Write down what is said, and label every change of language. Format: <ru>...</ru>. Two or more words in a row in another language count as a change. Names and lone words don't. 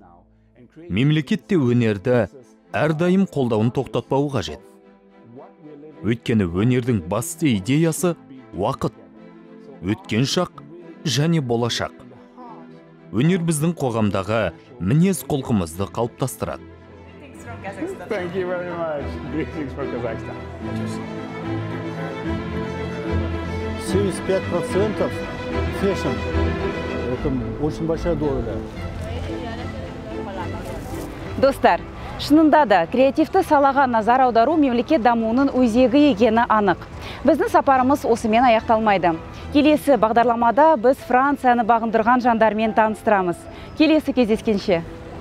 <kk>Мемлекет те өнерді әрдайым қолдауын тоқтатпауы қажет. Өйткені өнердің басты идеясы уақыт, өткен шақ және болашақ. Өнер біздің қоғамдағы мінез құлқымызды қалыптастырады.</kk> <en>Thank you very much. Greetings from Kazakhstan.</en> <ru>75% фэшн. Это очень большая доля.</ru> <kk>Достар, шынында да креативті салаға назар аудару мемлекет дамуының өзегі екені анық. Біздің сапарымыз осымен аяқталмайды. Келесі бағдарламада біз Францияны бағындырған жандармен таныстырамыз. Келесі кездескенше.</kk>